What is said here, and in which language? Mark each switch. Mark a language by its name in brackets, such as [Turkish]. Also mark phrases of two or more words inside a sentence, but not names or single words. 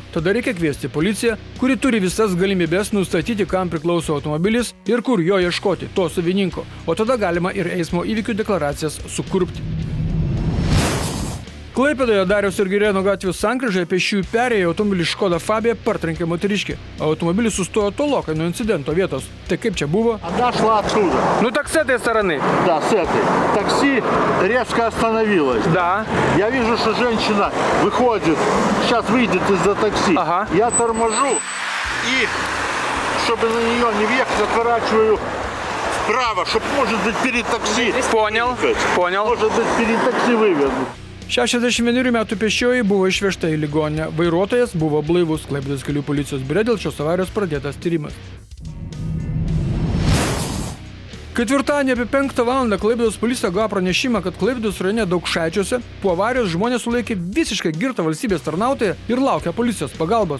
[Lithuanian] Tada reikia kviesti policiją, kuri turi visas galimybės nustatyti, kam priklauso automobilis ir kur jo ieškoti, to savininko. O tada galima ir eismo įvykių deklaracijas sukurpti. Klaipėdoje Dariaus ir Girėno gatvės sankryžoje pėsčiųjų perėję automobilį Škoda Fabia partrenkė moteriškė. Automobilis sustojo tolokai nuo incidento вietos. Tai как čia buvo? [Russian] Она шла оттуда. Ну так с этой стороны. Да, с этой. Такси резко остановилось. Да. Я вижу, что женщина выходит, сейчас выйдет из-за такси. Ага. Я торможу и, чтобы на нее не въехать, отворачиваю вправо, чтобы, может быть, перед такси. Понял. Может быть, перед такси вывезу. [Lithuanian] 61 metų pėsčioji buvo išvežta į ligoninę. Vairuotojas buvo blaivus. Klaipėdos kelių policijos biure dėl šios avarijos pradėtas tyrimas. Ketvirtadienį apie 5 valandą Klaipėdos policija gavo pranešimą, kad Klaipėdos rajone Daukšaičiuose po avarijos žmonės sulaikė visiškai girtą valstybės tarnautoją ir laukia policijos pagalbos.